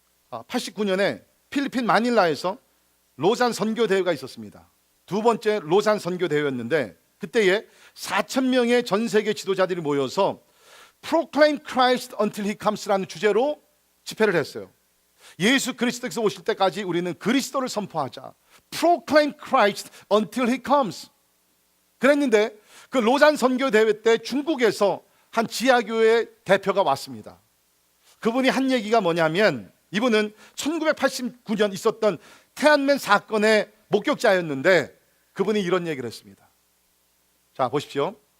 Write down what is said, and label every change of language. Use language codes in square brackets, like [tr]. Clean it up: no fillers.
[ko] 1989년에 필리핀 마닐라에서 로산 선교 대회가 있었습니다. 두 번째 로산 선교 대회였는데 그때에 4,000명의 전 세계 지도자들이 모여서 [en] Proclaim Christ until He comes [ko] 라는 주제로 집회를 했어요. 예수 그리스도께서 오실 때까지 우리는 그리스도를 선포하자. [en] Proclaim Christ until He comes. [ko] 그랬는데 그 로산 선교 대회 때 중국에서 한 지하교회 대표가 왔습니다. 그분이 한 얘기가 뭐냐면 이분은 1989년 있었던 태안맨 사건의 목격자였는데 그분이 이런 얘기를 했습니다. 자, 보십시오.